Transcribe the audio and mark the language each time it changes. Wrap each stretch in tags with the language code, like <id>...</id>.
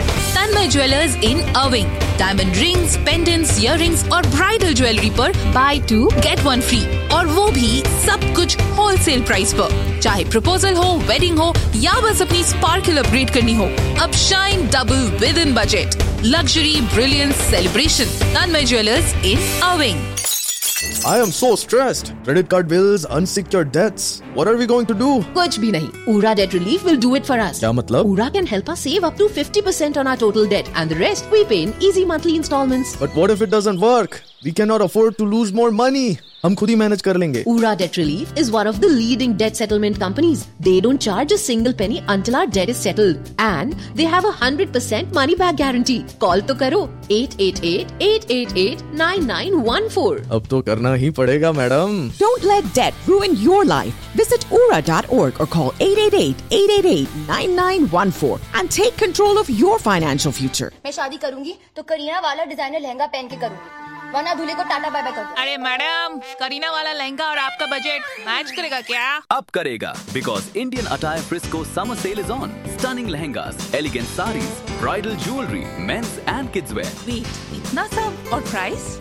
<hi>तन्मय jewellers इन अविंग, diamond rings, pendants, earrings और bridal jewellery पर</hi> <en>buy two get one free,</en> <hi>और वो भी सब कुछ होलसेल प्राइस पर। चाहे प्रपोजल हो, वेडिंग हो या बस अपनी स्पार्कल अपग्रेड करनी हो, अब</hi> <en>Shine double within budget. Luxury brilliance celebration. Tanmay Jewelers in Irving. I am so stressed. Credit card bills, unsecured debts. What are we going to do?</en> <hi>Kuch bhi nahi.</hi> <en>Ura Debt Relief will do it for us.</en> <hi>Kya matlab?</hi> <en>Ura can help us save up to 50% on our total debt and the rest we pay in easy monthly installments. But what if it doesn't work? We cannot afford to lose more money.</en> <hi>Hum khud hi manage kar lenge.</hi> <en>Ura Debt Relief is one of the leading debt settlement companies. They don't charge a single penny until our debt is settled. And they have a 100% money back guarantee.</en> <hi>Call to karo 888-888-9914. Ab to karna hi padega, madam.</hi> <en>Don't let debt ruin your life. Visit ura.org or call 888-888-9914 and take control of your financial future.</en> <hi>Main shaadi karungi to Kareena wala designer lehenga pehen ke karungi. अरे madam, Kareena वाला लहंगा और आपका budget match करेगा क्या? अब करेगा,</hi> <en>Because Indian attire Frisco summer sale is on. Stunning lehengas, elegant saris, bridal jewellery, men's and kids wear.</en> <hi>Wait, इतना सब और प्राइस?</hi>